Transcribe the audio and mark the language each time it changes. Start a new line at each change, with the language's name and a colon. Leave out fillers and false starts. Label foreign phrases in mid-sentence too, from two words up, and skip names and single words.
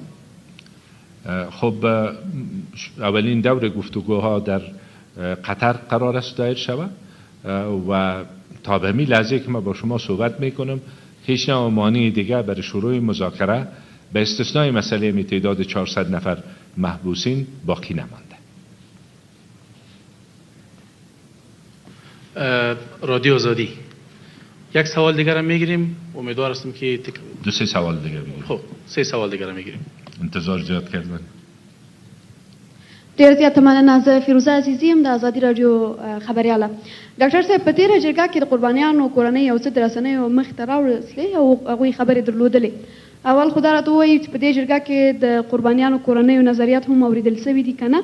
Persian: خب اولین دور گفتگوها در قطر قرار است دایر شود و تا به همین لحظه که ما با شما صحبت میکنم هیچ نوع مانعی دیگر برای شروع مذاکره به استثنای مسئله تعداد 400 نفر محبوسین باقی نمانده. رادیو آزادی. یک سوال دیگر هم میگیریم. امیدوار هستم که 2-3 سوال دیگر بگیریم. خب 3 سوال دیگر هم میگیریم. انتظار زیاد کردن.
Pashto: ډیر زیات مننه. زه فیروزه عزیزی یم د ازادي رادیو خبرياله. ډاکټر صاحب په تیره جرګه کې د قربانیانو کورنۍ یو څه د رسنیو مخ ته راوړلې او هغوی خبرې درلودلې. اول خو دا راته ووایي چې په دې جرګه کې د قربانیانو کورنیو نظریات هم اوریدل سوي دي که نه؟